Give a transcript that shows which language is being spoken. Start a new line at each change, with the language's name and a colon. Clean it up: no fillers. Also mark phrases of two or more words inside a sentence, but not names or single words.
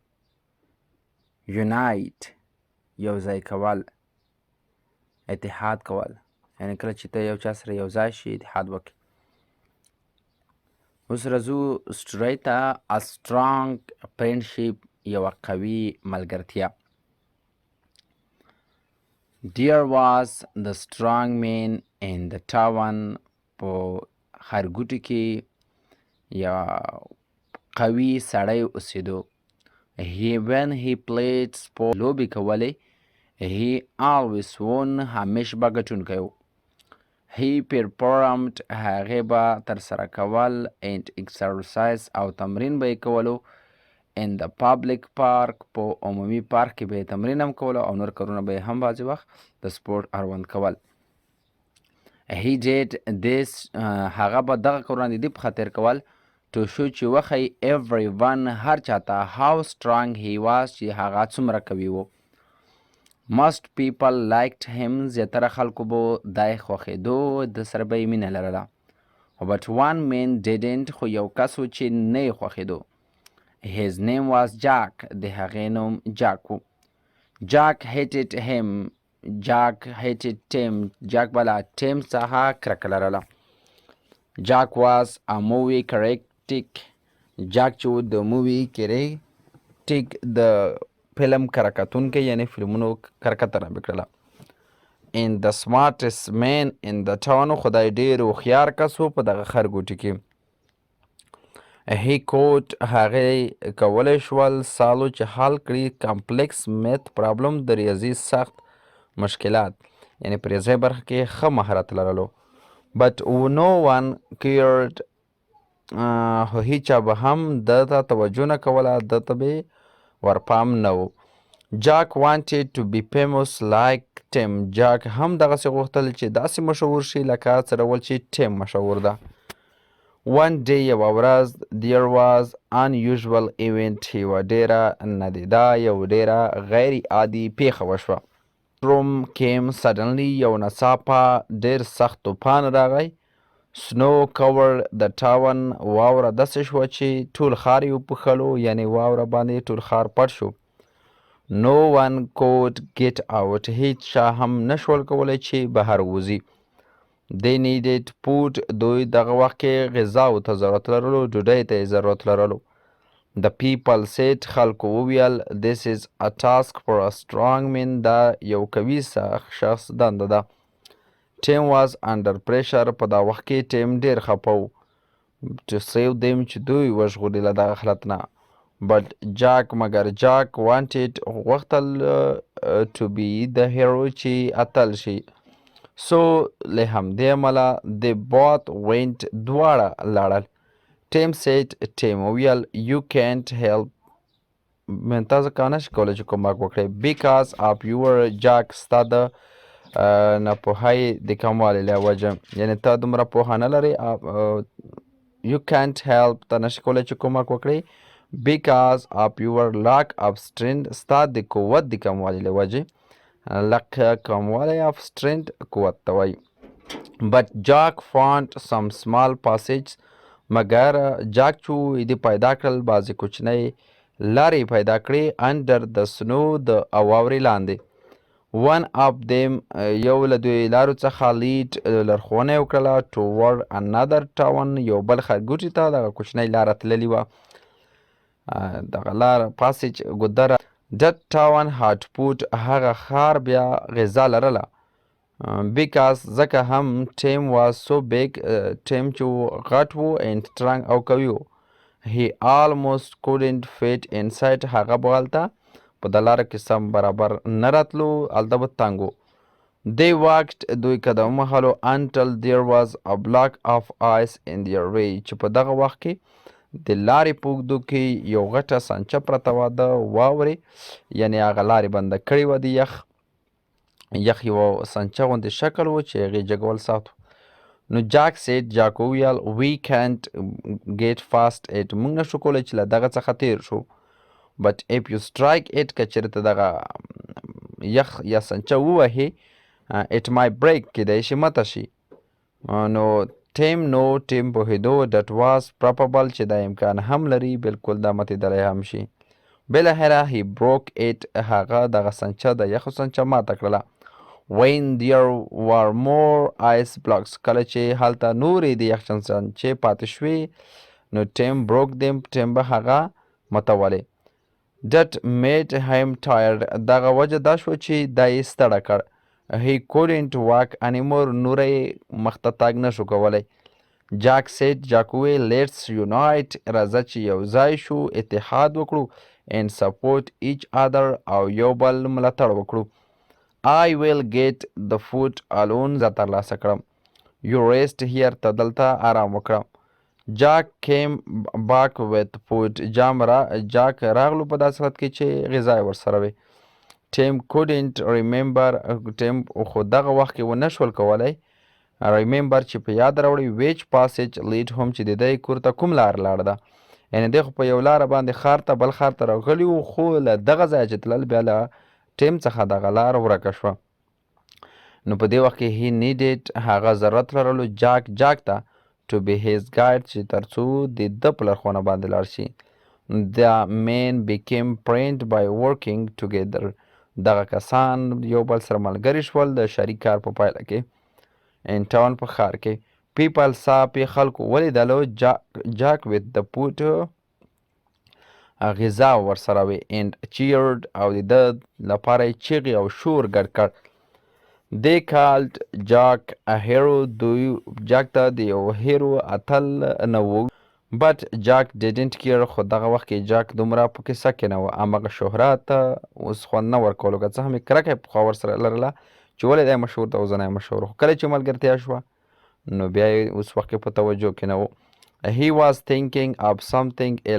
Pashto: یونایت یو ځای کول، اتحاد کول، یعنې کله چې ته یو چا سره یو ځای شي اتحاد وکړي. اوس راځو سټوري ته.
English: a strong friendship
Pashto: یوه قوي ملګرتیا.
English: There was the strong man in the town.
Pashto: په ښارګوټي کې یا قوي سړی اوسېدو.
English: When he played sport
Pashto: لوبې کولې.
English: He always won
Pashto: همیش به ګټونکی و.
English: He performed
Pashto: هغې به ترسره کول.
English: and exercise
Pashto: او تمرین به یې کولو.
English: in the public park
Pashto: په عمومي پارک کې به یې تمرین هم کولو او نور کارونه به یې هم بعضې وخت د سپورټ اړوند کول.
English: he did this
Pashto: هغه به دغه کارونه د دې په خاطر کول
English: to show
Pashto: چې وښیي everyone هر چاته
English: how strong he was
Pashto: چې هغه څومره قوي و.
English: most people liked him
Pashto: زیاتره خلکو به دی خوښېدو، د سره به یې مینه لرله.
English: but one man didn't
Pashto: خو یو کس و چې نه یې خوښېدو.
English: his name was Jack
Pashto: د هغې نوم جاک و.
English: Jack hated him. Jack hated Tim.
Pashto: Jack به له ټیم څخه کرکه لرله.
English: Jack was a movie critic.
Pashto: Jack چې و د
English: movie critic
Pashto: د فلم کره کتونکی، یعنې فلمونو کره کتنه به کړله.
English: and the smartest man in the town
Pashto: خدای ډېر هوښیار کس و په دغه ښارګوټي کې.
English: he could
Pashto: هغې کولی شول سالو چې حل کړي
English: complex math problem
Pashto: د ریاضي سخت مشکلات، یعنې په ریاضۍ برخه کې ښه مهارت لرلو.
English: but no one cared
Pashto: خو هیچا به هم ده ته توجه نه کوله، ده ته به ورپام نه و.
English: Jack wanted to be famous like Tim.
Pashto: Jack هم دغسې غوښتل چې داسې مشهور شي لکه څرول چې ټیم مشهور ده.
English: one day
Pashto: یوه ورځ
English: there was unusual event.
Pashto: یوه ډېره ندیده، یو ډېره غیر عادي پیښه وشوه.
English: storm came suddenly.
Pashto: یو ناڅاپه ډېر سخت طوفان راغی.
English: snow covered the town.
Pashto: واوره داسې شوه چې ټول ښار یې وپوښلو، یعنې واوره باندې ټول ښار پټ شو.
English: No one could get out.
Pashto: هیڅ چا هم نشول کولی چې بهر ووځي.
English: They needed food.
Pashto: دوی دغه وخت کې غذاو ته ضرورت لرلو، ډوډۍ ته یې ضرورت لرلو.
English: The people said.
Pashto: خلکو وویل
English: this is a task for a strong man.
Pashto: دا یو قوي شخص دنده ده.
English: Tim was under pressure.
Pashto: په دا وخت کې ټیم ډېر خفه و.
English: To save them
Pashto: چې دوی وژغوري له دغه حالت نه.
English: But Jack مګر Jack wanted غوښتل to be the hero
Pashto: چې اتل شي.
English: So
Pashto: له همدې امله
English: they both went.
Pashto: دواړه لاړل.
English: Tim said. Tim وویل you can't help.
Pashto: تاسو کولای شئ چې کومک وکړئ
English: because of your Jack.
Pashto: ستا د ناپوهۍ د کموالي له وجه، یعنې ته دومره پوهه نه لرې.
English: you can't help.
Pashto: ته نشي کولی چې کومک وکړې
English: because of your lack of strength.
Pashto: ستا د قوت د کموالي له وجې. lack کموالی
English: of strength
Pashto: قوت ته وایي.
English: but Jack found some small passages.
Pashto: مګر جاک چې د پیدا کړل بعضې کوچنۍ لارې پیدا کړې
English: under the snow
Pashto: د واورې لاندې.
English: one of them
Pashto: یو له دوی لارو څخه lead لارښوونه یې وکړله
English: toward another town.
Pashto: یو بل ښارګوټي ته دغه کوچنۍ لاره تللې وه. دغه لاره passage ګودره.
English: that town had food.
Pashto: هغه ښار بیا غذا لرله. because ځکه هم
English: Tim was so big.
Pashto: Tim چې غټ و
English: and strong
Pashto: او قوي و.
English: he almost couldn't fit inside.
Pashto: هغه به هلته په د لاره کې سم برابر نه راتلو، هلته به تنګ و.
English: they walked.
Pashto: دوی قدم وهلو
English: until there was a block of ice in their way.
Pashto: چې په دغه وخت کې د لارې په اوږدو کې یو غټه سانچه پرته وه د واورې، یعنې هغه لارې بنده کړې وه د یخ یوه سانچه غوندې شکل و چې هغې جګول سخت و.
English: نو جاک said. جاک وویل we can't get fast it.
Pashto: موږ نشو کولی چې له دغه څخه تیر شو.
English: but if you strike it.
Pashto: که چېرته دغه یخ یا سانچه ووهې
English: it might break.
Pashto: کیدای شي ماته شي. نو Tim پوهېدو
English: that was probable.
Pashto: چې دا امکان هم لري بالکل دا ماتېدلی هم شي.
English: بالاخره he broke it.
Pashto: هغه دغه سانچه د یخو سانچه ماته کړله.
English: when there were more ice blocks.
Pashto: کله چې هلته نورې د یخچن سانچې پاتې شوې نو
English: Tim broke them.
Pashto: Tim به هغه ماتولې.
English: that made him tired.
Pashto: دغه وجه دا شوه چې دا یې ستړی کړ.
English: he couldn't walk anymore.
Pashto: نوره یې مخته تګ نشو کولی.
English: Jack said. جاک وویل let's unite.
Pashto: راځه چې یو ځای شو، اتحاد وکړو
English: and support each other.
Pashto: او یو بل ملاتړ وکړو.
English: I will get the food alone.
Pashto: زه ترلاسه کړم.
English: you rest here.
Pashto: ته دلته آرام وکړه.
English: Jack came back with food.
Pashto: جاک راغلو په داسې حالت کې چې غذا یې ورسره وي.
English: Tim couldn't remember.
Pashto: Tim خو دغه وخت کې ونه شول کولی remember چې په یاد راوړي
English: which passage lead home.
Pashto: چې د دی کور ته کوم لار لاړه ده. یعنې دی خو په یو لاره باندې ښار ته بل ښار ته راغلي وو، خو له دغه ځایه چې تلل بیا له ټیم څخه دغه لار ورکه شوه. نو په دې وخت کې
English: he needed.
Pashto: هغه ضرورت لرلو جاک ته
English: to be his guide.
Pashto: چې تر څو د ده په لارښوونه باندې لاړ شي.
English: the men became friends by working together.
Pashto: دغه کسان یو بل سره ملګري شول د شریک کار په پایله کې.
English: in town
Pashto: په ښار کې.
English: people saw.
Pashto: خلکو ولیدلو جاک
English: with the food.
Pashto: غذا ورسره وي
English: and cheered.
Pashto: او د ده لپاره یې چیغې او شور ګډ کړ.
English: they called Jack a hero.
Pashto: دوی جاک ته د یو هیرو اتل نه و.
English: but Jack didn't care.
Pashto: خو دغه وخت کې جاک دومره په کیسه کې نه و. همغه شهرت اوس خوند نه ورکولو، که څه هم یې کرکه یې پخوا ورسره لرله چې ولې دی مشهور ده او زه نه یم مشهور. خو کله چې ملګرتیا شوه نو بیا یې اوس وخت کې په توجه کې نه و.
English: he was thinking of something else.